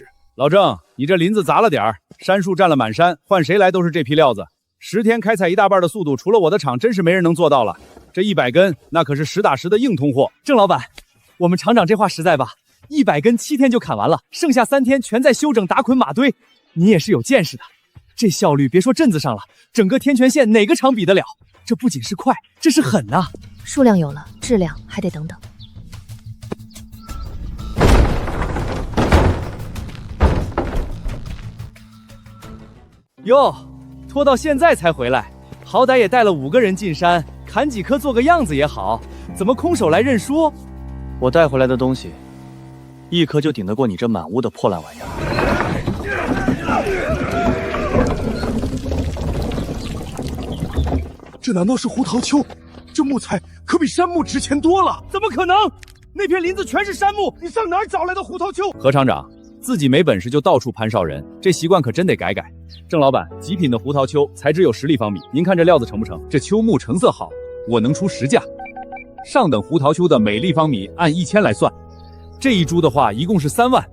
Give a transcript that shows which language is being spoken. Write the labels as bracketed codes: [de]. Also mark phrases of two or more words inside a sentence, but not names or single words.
[zh] 老鄭，你這林子砸了點兒，杉樹占了滿山，換誰來都是這批料子。10天開採1大半的速度，除了我的廠，真是沒人能做到了。這100根，那可是實打實的硬通貨。鄭老板，我們廠長這話實在吧？100根7天就砍完了，剩下3天全在修整打捆碼堆。你也是有見識的，這效率別說鎮子上了，整個天全縣哪個廠比得了？這不僅是快，這是狠吶！數量有了，質量還得等等。喲，拖到現在才回來，好歹也帶了5個人進山，砍幾棵做個樣子也好，怎麼空手來認輸？我帶回來的東西，1棵就頂得過你這滿屋的破爛玩意兒。這難道是胡桃楸？這木材可比杉木值錢多了！怎麼可能？那片林子全是杉木，你上哪兒找來的胡桃楸？何廠長，自己沒本事就到處攀上人，這習慣可真得改改。鄭老板，極品的胡桃楸，材質有10立方米，您看這料子成不成？這楸木成色好，我能出10價。上等胡桃楸的每立方米按1000來算，這一株的話一共是3萬，